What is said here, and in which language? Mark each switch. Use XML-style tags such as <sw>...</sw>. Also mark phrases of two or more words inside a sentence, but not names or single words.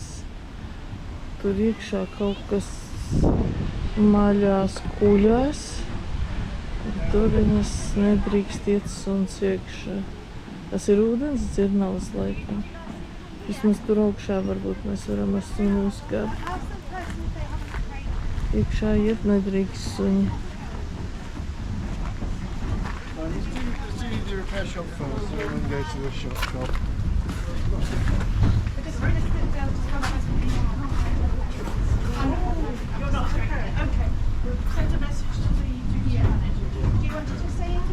<lv>Tur iekšā kaut kas maļās kuļās. Tur viņas nedrīkst iet suns iekšā. Tas ir ūdens dzirnavas laikam. Vismaz tur augšā varbūt mēs varam ar suni uzkāpt. Iekšā iet nedrīkst suņi.</lv> <en>Do the repair shop first, and then go to the shop. You're not okay. Okay. Send a message to the duty manager. Do you want to just say in here with them?</en>